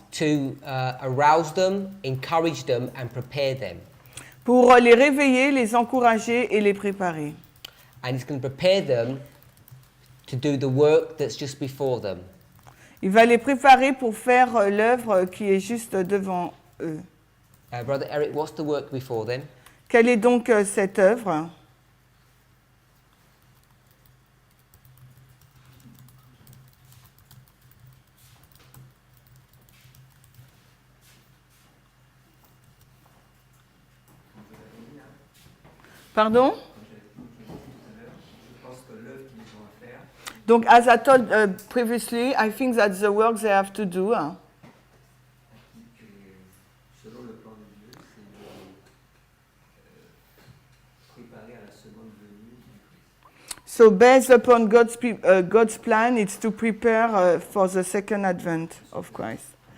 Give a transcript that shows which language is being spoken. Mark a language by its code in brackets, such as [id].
[en] to arouse them, encourage them, and prepare them. [fr] pour les réveiller, les encourager et les préparer. [en] And it's going to prepare them to do the work that's just before them. [fr] Il va les préparer pour faire l'œuvre qui est juste devant eux. [en] Brother Eric, what's the work before them? [fr] Quelle est donc cette œuvre? Pardon? [en] Donc, as I told previously, I think that's the work they have to do. [fr] Selon le plan de Dieu, c'est de préparer à la seconde venue du Christ. [en] So, based upon God's plan, it's to prepare for the second advent of Christ.